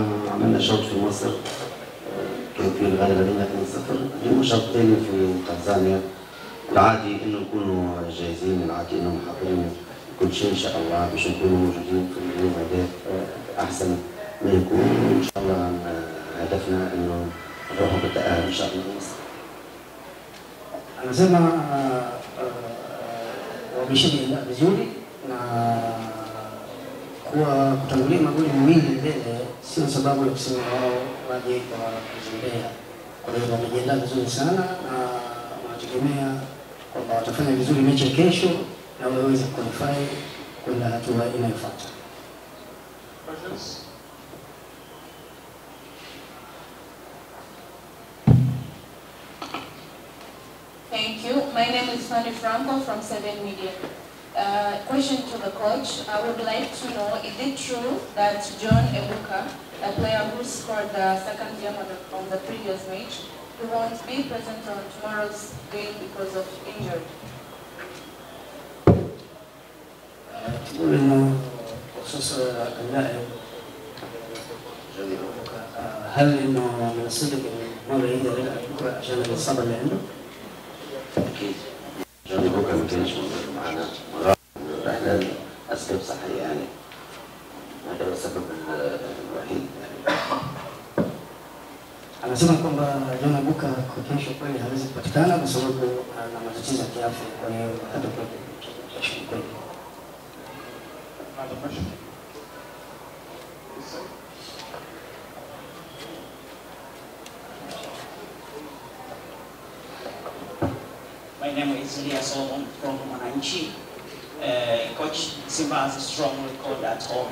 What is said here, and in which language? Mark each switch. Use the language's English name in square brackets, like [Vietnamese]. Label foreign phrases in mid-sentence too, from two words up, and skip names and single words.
[Arabic] عملنا شوط في مصر كان في الغالب علينا 2-0، اليوم شوط ثاني في تنزانيا. العادي إنه نكونوا جاهزين، العادي إنه محضرين كل شيء إن شاء الله باش نكونوا موجودين في اليوم هذا أحسن ما يكون. إن شاء الله هدفنا إنه نروحوا بالتأهل إن شاء الله لمصر. [Swahili] Anasema wameshajiandaa vizuri na kuwa kutangulia magoli mawili mbele sio sababu ya kusema wao waje kwa kuzembea. Kwa hiyo wamejiandaa vizuri sana na wanategemea kwamba watafanya vizuri mechi ya kesho na waweze qualify kwenda hatua inayofuata. [English] Thank you. My name is Fanny Franco from 7 Media. Question to the coach. I would like to know, is it true that John Ebuka, the player who scored the second game on the previous match, he won't be present on tomorrow's game because of injury? [Arabic] تقول إنه بخصوص اللاعب جوني أبوكا، هل إنه من الصدق إنه ما بيقدر يلعب بكرة عشان الإصابة اللي عنده؟ أكيد جوني بوكا ما كانش موجود معنا رحلة لأسباب صحية يعني، هذا هو السبب الوحيد يعني. [Swahili] Anasema kwamba John Ebuka kwa kesho kweli hawezi kupatikana kwa sababu ana matatizo ya kiafya, kwa hiyo hatakuwa kesho kweli. [English] My name is Lia Solomon from Mwananchi. Coach, Simba has a strong record at home.